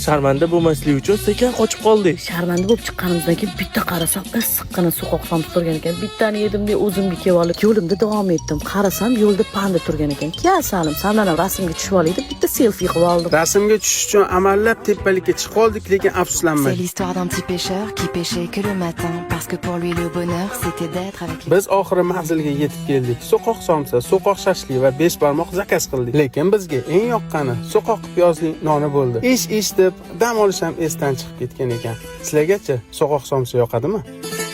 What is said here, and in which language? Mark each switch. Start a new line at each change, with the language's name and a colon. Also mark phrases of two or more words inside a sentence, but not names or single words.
Uzbek: Sharmanda bo'lmaslik uchun sekin qochib qoldik. Sharmanda bo'lib chiqqanimizdan keyin bitta qarasam, issiqqina so'qoq somsa turgan ekan. Bittani yedim deb o'zimga kelib olib, yo'limda davom etdim. Qarasam, yo'lda panda turgan ekan. "Kel Salim, sendan ham rasmga tushib olay" deb bitta selfie qilib oldim. Rasmga tushish uchun amallab tepalikka chiqib oldik, lekin afsuslanmang.
French: C'est l'histoire d'un petit pêcheur qui pêchait que le matin parce que pour lui le bonheur c'était d'être avec les...
Uzbek: Biz oxiri manzilga yetib keldik. So'qoq somsa, so'qoq shashlik va 5 barmoq zakaz qildik. Lekin bizga eng yoqqani so'qoq piyozli noni bo'ldi. Ish deb dam olish ham esdan chiqib ketgan ekan. Sizlargacha so'qoq somsa yoqadimi?